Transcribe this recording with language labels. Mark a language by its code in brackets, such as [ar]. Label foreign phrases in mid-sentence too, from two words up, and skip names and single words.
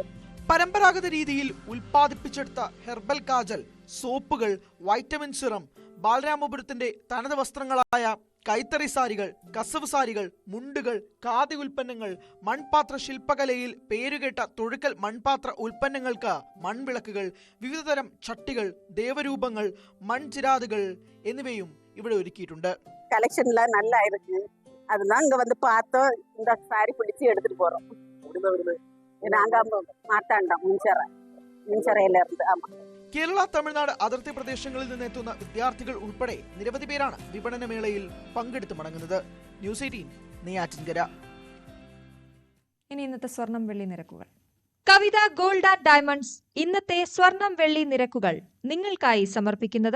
[ml] പരമ്പരാഗത രീതിയിൽ ഉൽപ്പാദിപ്പിച്ചെടുത്ത ഹെർബൽ കാജൽ, സോപ്പുകൾ, വൈറ്റമിൻ സിറം, ബാലരാമപുരത്തിന്റെ തനത് വസ്ത്രങ്ങളായ കൈത്തറി സാരികൾ, കസവ് സാരികൾ, മുണ്ടുകൾ, ഖാദി ഉൽപ്പന്നങ്ങൾ, മൺപാത്ര ശില്പകലയിൽ പേരുകേട്ട തൊഴുക്കൽ മൺപാത്ര ഉൽപ്പന്നങ്ങൾക്ക് മൺവിളക്കുകൾ, വിവിധതരം ചട്ടികൾ, ദേവരൂപങ്ങൾ, മൺചിരാതുകൾ എന്നിവയും ഇവിടെ ഒരുക്കിയിട്ടുണ്ട്. [ta] கலெக்ஷன்ல நல்லா இருக்கு. அதுதான் இங்க வந்து பார்த்தோம். இந்த சாரி பிடிச்சி எடுத்துட்டு போறோம். நாங்க மாட்டாண்டோம் മുൻചിറയില ഇருந்து. [ml] കേരള തമിഴ്നാട് അതിർത്തി പ്രദേശങ്ങളിൽ നിന്നെത്തുന്ന വിദ്യാർത്ഥികൾ ഉൾപ്പെടെ നിരവധി പേരാണ് വിപണനമേളയിൽ പങ്കെടുത്ത് മടങ്ങുന്നത്. ന്യൂസ് 18 നെയ്യാറ്റിൻകര. ഇനി ഇന്നത്തെ സ്വർണം വെള്ളി നിരക്കുകൾ. കവിത ഗോൾഡ് ആൻഡ് ഡയമണ്ട്സ് ഇന്നത്തെ സ്വർണം വെള്ളി നിരക്കുകൾ നിങ്ങൾക്കായി സമർപ്പിക്കുന്നത്